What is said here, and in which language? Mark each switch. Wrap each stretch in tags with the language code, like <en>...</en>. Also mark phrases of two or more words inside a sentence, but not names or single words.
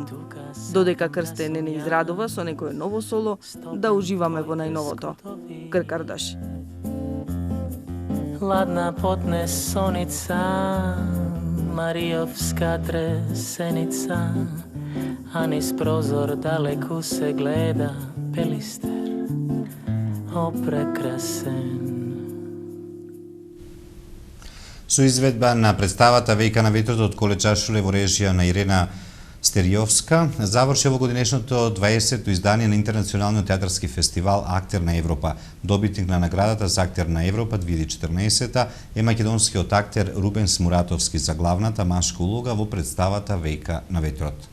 <mk>Додека Крсте не израдува со некое ново соло, да уживаме во најновото. Кркрдаш. Ладна потнесоница, Маријовска тресеница, а низ прозор далеку се гледа Пелистер опрекрасен. Со изведба на представата Вејка на ветрот од Колечашуле во режија на Ирена Стериовска заврши во годинешното 20-то издание на Интернационалниот театарски фестивал Актер на Европа. Добитник на наградата за Актер на Европа 2014 е македонскиот актер Рубен Смуратовски за главната машка улога во представата Вејка на ветрот.</mk>